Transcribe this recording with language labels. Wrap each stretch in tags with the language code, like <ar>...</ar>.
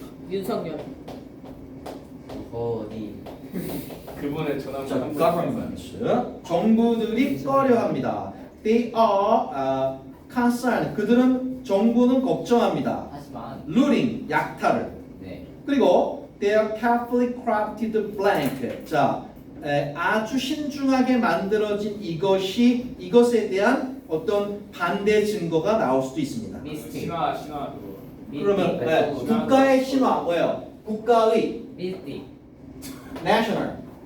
<ko>윤석열. 어디? 그분의 전함 자, government. 정부들이 꺼려합니다.</ko> <en>They are concerned.</en> <ko>그들은 정부는 걱정합니다. 하지만 looting 약탈을. 네. 그리고</ko> <en>their carefully crafted blank.</en> <ko>자, 아주 신중하게 만들어진 이것에 대한 어떤 반대 증거가 나올 수도 있습니다. 미스틱. 신화 그거. 그러면 국가의 신화 뭐예요? 국가의 미스틱.</ko> <en>national</en>